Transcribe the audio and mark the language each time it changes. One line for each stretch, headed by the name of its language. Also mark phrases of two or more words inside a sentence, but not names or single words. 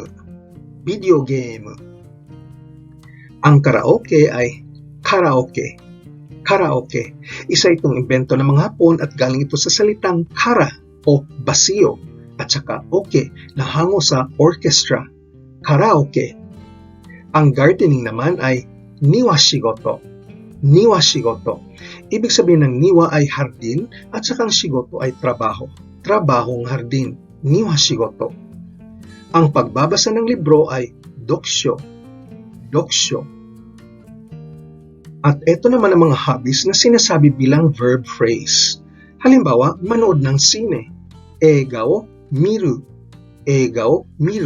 English: Video game.
Filipino: Ang karaoke ay karaoke. Karaoke. Isa itong imbento ng mga Hapon at galing ito sa salitang kara o basiyo at saka oke na hango sa orchestra. Karaoke. Ang gardening naman ay
Japanese: 庭仕事. 庭仕事.
Filipino: Ibig sabihin ng niwa ay hardin at saka ang shigoto ay trabaho. Trabahong hardin.
Japanese: 庭仕事.
Filipino: Ang pagbabasa ng libro ay doksho. Doksho. At ito naman ang mga hobbies na sinasabi bilang
English: verb phrase.
Filipino: Halimbawa, manood ng sine.
Japanese: 映画を見る。映画を見る.